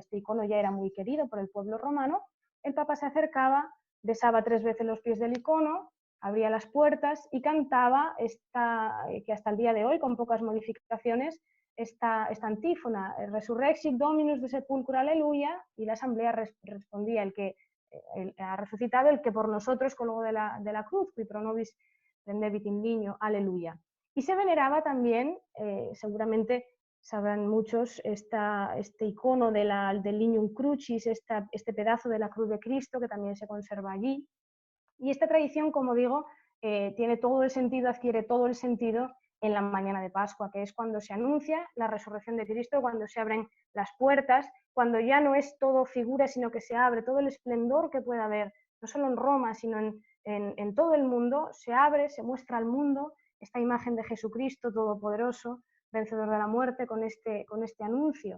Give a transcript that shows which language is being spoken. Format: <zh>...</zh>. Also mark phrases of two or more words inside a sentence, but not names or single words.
<es>Este icono ya era muy querido por el pueblo romano. El Papa se acercaba, besaba 3 veces los pies del icono, abría las puertas y cantaba que hasta el día de hoy, con pocas modificaciones, esta antífona,</es> <la>Resurrexit Dominus de Sepulcro,</la> <es>aleluya, y la asamblea respondía, el que ha resucitado, el que por nosotros colgó de la cruz,</es> <la>qui pro nobis rendebit in ligno, aleluya.</la> <es>Y se veneraba también, seguramente sabrán muchos, este icono del</es> <la>Lignum Crucis,</la> <es>este pedazo de la cruz de Cristo que también se conserva allí. Y esta tradición, como digo, tiene todo el sentido, adquiere todo el sentido en la mañana de Pascua, que es cuando se anuncia la resurrección de Cristo, cuando se abren las puertas, cuando ya no es todo figura, sino que se abre todo el esplendor que pueda haber, no solo en Roma, sino en todo el mundo, se abre, se muestra al mundo esta imagen de Jesucristo todopoderoso, vencedor de la muerte, con este anuncio.</es>